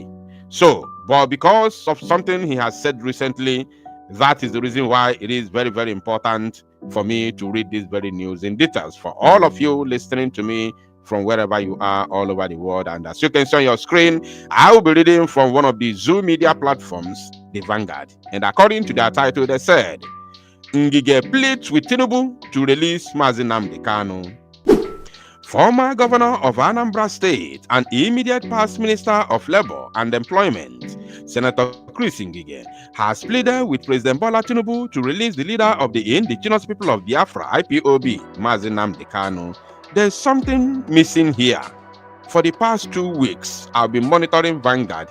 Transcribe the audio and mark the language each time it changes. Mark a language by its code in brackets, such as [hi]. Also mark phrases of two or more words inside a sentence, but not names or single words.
[en] So, but because of something he has said recently, that is the reason why it is very, very important for me to read this very news in details for all of you listening to me from wherever you are all over the world. And as you can see on your screen, I will be reading from one of the Zoo media platforms, the Vanguard. And according to their title, they said, Ngige pleads with Tinubu to release Mazi Nnamdi Kanu. Former governor of Anambra State and immediate past minister of Labor and Employment, Senator Chris Ngige, has pleaded with President Bola Tinubu to release the leader of the indigenous people of Biafra, IPOB, Mazi Nnamdi Kanu. There's something missing here. For the past 2 weeks, I've been monitoring Vanguard.